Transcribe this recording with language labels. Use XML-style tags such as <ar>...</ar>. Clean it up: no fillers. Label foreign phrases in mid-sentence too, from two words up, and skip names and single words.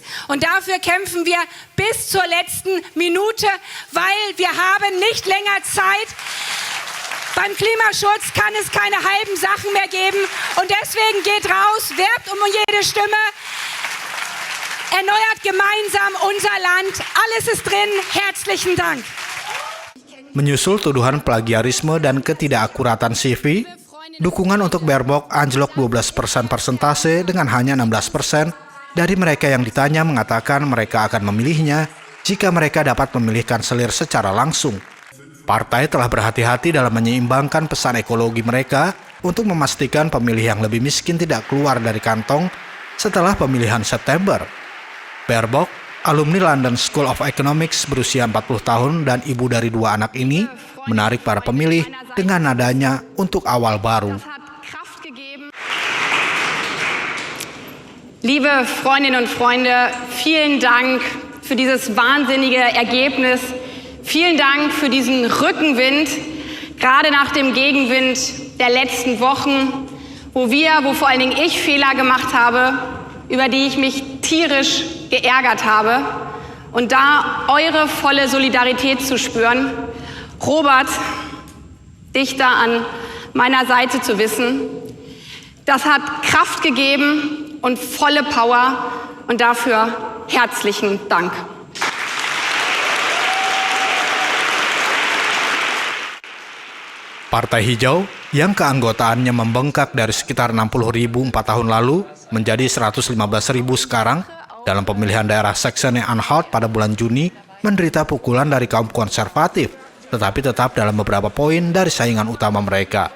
<de>Und dafür kämpfen wir bis zur letzten Minute, weil wir haben nicht länger Zeit. Beim Klimaschutz kann es keine halben Sachen mehr geben und deswegen geht raus, werbt um jede Stimme, erneuert gemeinsam unser Land, alles ist drin, herzlichen Dank.</de> <id>Menyusul tuduhan plagiarisme dan ketidakakuratan CV, dukungan untuk Baerbock anjlok 12% persentase dengan hanya 16% dari mereka yang ditanya mengatakan mereka akan memilihnya jika mereka dapat memilih kanselir secara langsung. Partai telah berhati-hati dalam menyeimbangkan pesan ekologi mereka untuk memastikan pemilih yang lebih miskin tidak keluar dari kantong setelah pemilihan September. Baerbock, alumni London School of Economics berusia 40 tahun dan ibu dari 2 anak ini, menarik para pemilih dengan nadanya untuk awal baru.</id> <de>Liebe Freundinnen und Freunde, vielen Dank für dieses wahnsinnige Ergebnis. Vielen Dank für diesen Rückenwind, gerade nach dem Gegenwind der letzten Wochen, wo vor allen Dingen ich Fehler gemacht habe, über die ich mich tierisch geärgert habe. Und da eure volle Solidarität zu spüren, Robert, dich da an meiner Seite zu wissen, das hat Kraft gegeben und volle Power und dafür herzlichen Dank.</de> <id>Partai Hijau yang keanggotaannya membengkak dari sekitar 60.000 4 tahun lalu menjadi 115.000 sekarang dalam pemilihan daerah Saxony-Anhalt pada bulan Juni menderita pukulan dari kaum konservatif, tetapi tetap dalam beberapa poin dari saingan utama mereka.</id>